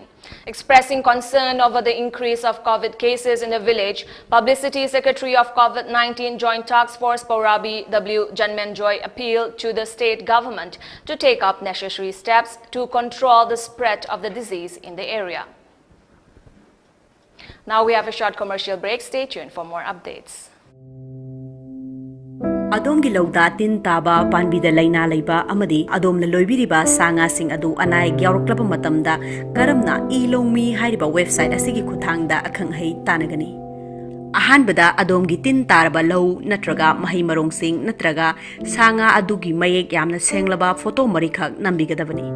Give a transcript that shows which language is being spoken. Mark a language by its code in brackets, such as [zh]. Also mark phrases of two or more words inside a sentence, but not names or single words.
[en] Expressing concern over the increase of COVID cases in the village, Publicity Secretary of COVID-19 Joint Task Force Paurabi, W. Janmenjoy, appealed to the state government to take up necessary steps to control the spread of the disease in the area. Now we have a short commercial break. Stay tuned for more updates. [mni] Adom Gilauda tin taba panbida laina laiba amadi adom na loibiriba sanga sing adu anai gyauruklaba matamda karamna ilomi hairiba website asigi khuthangda akhanghei tanagani. Ahanbada adom gi tin taraba lau natraga mahi marong sing natraga sanga adugi mayek yamna senglaba photo marikhak nambigadabani.